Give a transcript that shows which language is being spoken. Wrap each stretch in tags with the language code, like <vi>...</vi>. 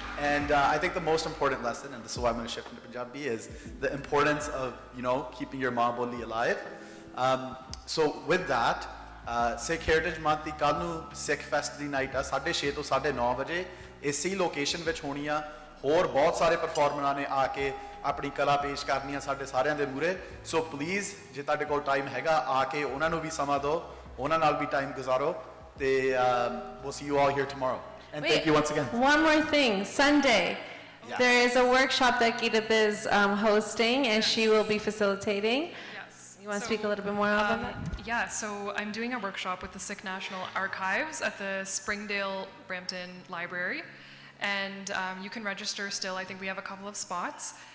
<en>And I think the most important lesson, and this is why I'm going to shift into Punjabi, is the importance of, keeping your maa boli alive. So with that,</en> <pa>Sikh Heritage Month ਦੀ ਕੱਲ ਨੂੰ Sikh Fest ਦੀ night ਆ 6:30 ਤੋਂ 9:30 ਵਜੇ ਇਸੇ location ਵਿੱਚ ਹੋਣੀ ਆ ਹੋਰ ਬਹੁਤ ਸਾਰੇ ਪਰਫਾਰਮਰਾਂ ਨੇ ਆ ਕੇ ਆਪਣੀ ਕਲਾ ਪੇਸ਼ ਕਰਨੀ ਆ ਸਾਡੇ ਸਾਰਿਆਂ ਦੇ ਮੂਹਰੇ ਸੋ ਪਲੀਜ਼ ਜੇ ਤੁਹਾਡੇ ਕੋਲ ਟਾਈਮ ਹੈਗਾ ਆ ਕੇ ਉਹਨਾਂ ਨੂੰ ਵੀ ਸਮਾਂ ਦਿਓ ਉਹਨਾਂ ਨਾਲ ਵੀ ਟਾਈਮ ਗੁਜ਼ਾਰੋ ਤੇ</pa> <en>we'll see you all here tomorrow and Wait, thank you once again. One more thing, Sunday. Yeah. There is a workshop that Geetith is hosting, and she will be facilitating. Yes. You want to speak a little bit more about that? Yeah, so I'm doing a workshop with the Sikh National Archives at the Springdale Brampton Library. And you can register still. I think we have a couple of spots.</en>